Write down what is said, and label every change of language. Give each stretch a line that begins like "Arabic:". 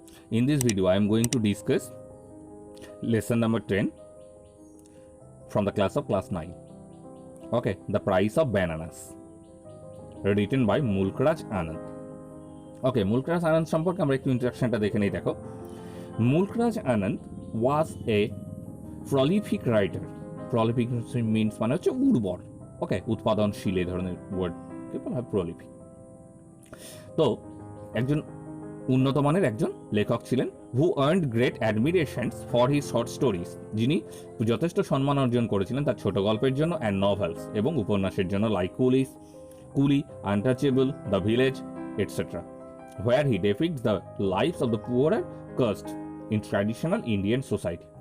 English: In this video I am going to discuss lesson number 10 from the class of class 9. Okay, the price of bananas, written by Mulkraj Anand.
Bangla: Okay, Mulkraj Anand সম্পর্কে আমরা একটু ইন্ট্রোডাকশনটা দেখে নেই।
English: দেখো, Mulkraj Anand was a prolific writer. Prolific means
Bangla: মানে হচ্ছে উর্বর, ওকে, উৎপাদনশীল এই ধরনের ওয়ার্ডকে বলা হয় prolific। তো একজন উন্নত মানের একজন লেখক ছিলেন,
English: who earned great admirations for his short stories,
Bangla: যিনি যথেষ্ট সম্মান অর্জন করেছিলেন তার ছোট গল্পের জন্য,
English: and novels
Bangla: এবং উপন্যাসের জন্য,
English: Like Coolie, Untouchable, the village etcetera, where he depicts the lifes of the poor caste in traditional Indian society.